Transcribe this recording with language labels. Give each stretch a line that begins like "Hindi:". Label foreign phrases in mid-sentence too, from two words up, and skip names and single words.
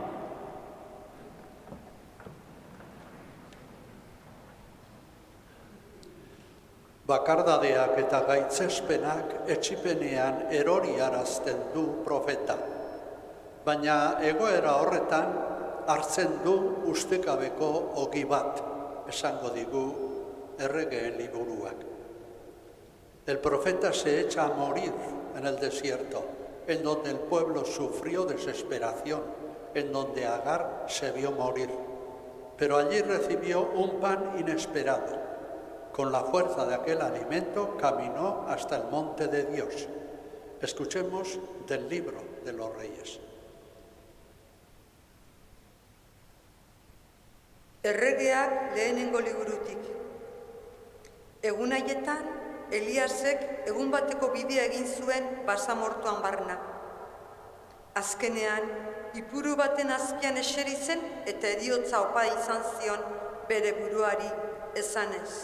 Basque: Bakardadeak eta gaitzespenak etsipenean eroriarazten du profeta. Baina egoera horretan hartzen du ustekabeko ogi bat, esango digu erregeen liburuak.
Spanish: El profeta se echa a morir en el desierto, en donde el pueblo sufrió desesperación, en donde Agar se vio morir. pero allí recibió un pan inesperado. Con la fuerza de aquel alimento caminó hasta el monte de Dios. Escuchemos del libro de los Reyes.
Basque: Erregeak lehenengo liburutik. Egun haietan, Eliasek egun bateko bidea egin zuen basamortuan barna. Azkenean, ipuru baten azpian eseri zen eta heriotza opa izan zion bere buruari esanez.